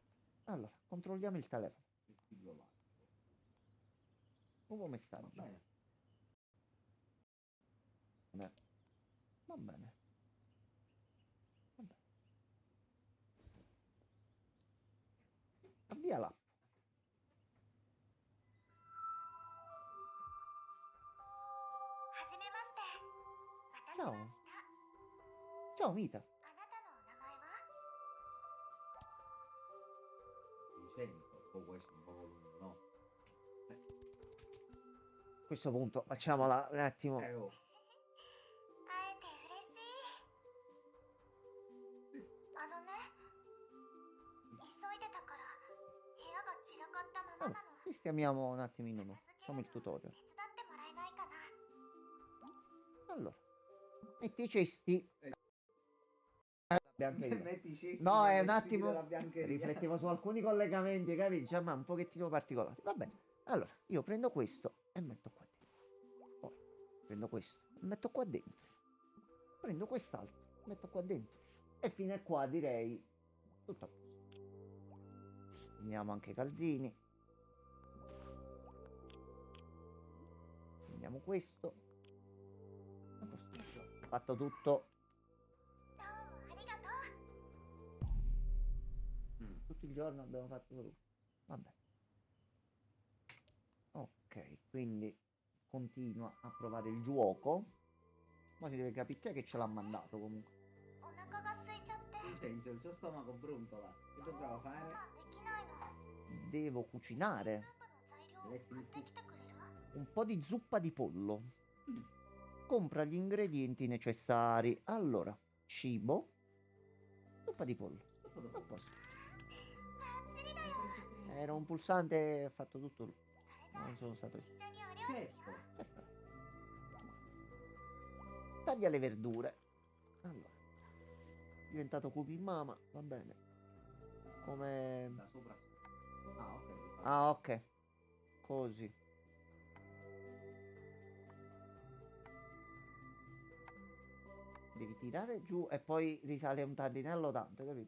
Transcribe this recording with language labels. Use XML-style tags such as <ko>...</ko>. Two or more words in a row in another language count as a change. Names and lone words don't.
<it>Allora, controlliamo il telefono. il pillolato. Nuovo Va messaggio. bene. Va bene. Va bene. Avvia l'app.</it> <ja>はじめまして。私</ja> <it>Ciao.</it> <ja>はミタ。</ja> <it>Ciao Mita.</it> <ja>あなたのお名前は？</ja> <it>Vincenzo, poi può essere un po' lungo, no? A questo punto facciamola un attimo. Oh.</it> <ja>会えて嬉しい。あのね、急いでたから部屋が散らかったままなの。</ja> <it>Allora, qui Chiamiamo un attimino, no. Facciamo il tutorial.</it> <ja>手伝ってもらえないかな。</ja> <it>Allora, metti i cesti. Biancheria. Metti i cesti No, è nelle un sfide attimo. della biancheria. Riflettevo su alcuni collegamenti, capisci? Ma un pochettino particolari. Va bene. Allora, io prendo questo e metto qua dentro. Poi prendo questo e metto qua dentro. Prendo quest'altro, metto qua dentro. E fino a qua direi tutto a posto. Prendiamo anche i calzini. Prendiamo questo. A posto. Fatto tutto.</it> <ja>どうもありがとう。</ja> <it>Tutto il giorno abbiamo fatto solo. Vabbè. Ok, quindi continua a provare il gioco. Ma si deve capire chi è che ce l'ha mandato comunque.</it> <ja>お腹が空いちゃって</ja> <it>Vincenzo, il suo stomaco brontola. Che dobbiamo</it> <ja>我</ja> <it>fare?</it> <ja>慢できないの。</ja> <it>Devo</it> <ja>スー</ja> <it>cucinare</it> <ja>プの材料を買ってきてくれる？</ja> <it>un po' di zuppa di pollo. Compra gli ingredienti necessari. Allora, cibo, zuppa di pollo. A posto.</it> <ja>バッチリだよ。</ja> <it>Era un pulsante, ha fatto tutto lui.</it> <ja>それじゃあ</ja> <it>Non sono stato io.</it> <ja>一緒にお料理しよ</ja> <it>Certo.</it> <ja>う。</ja> <it>Perfetto. Taglia le verdure. Allora, diventato cooking mama, va bene. Come... Da sopra. Ah, ok. Ah, ok. Così. Devi tirare giù e poi risale un tandinello tanto, capito?</it>